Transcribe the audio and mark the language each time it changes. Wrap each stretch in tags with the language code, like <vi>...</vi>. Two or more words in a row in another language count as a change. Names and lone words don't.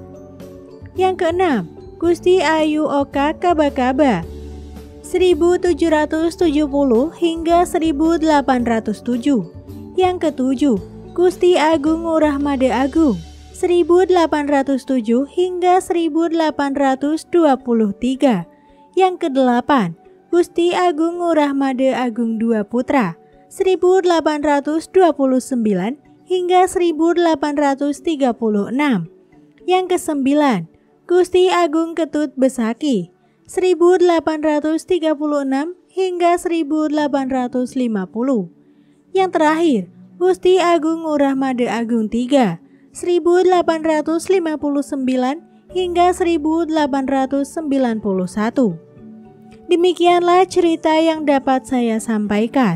<id>Yang keenam, Gusti Ayu Oka Kaba-Kaba 1770 hingga 1807. Yang ketujuh, Gusti Agung Ngurah Made Agung 1807 hingga 1823. Yang kedelapan, Gusti Agung Ngurah Made Agung Dua Putra 1829 hingga 1836. Yang kesembilan, Gusti Agung Ketut Besaki 1836 hingga 1850. Yang terakhir, Gusti Agung Ngurah Made Agung III 1859 hingga 1891. Demikianlah cerita yang dapat saya sampaikan.</id>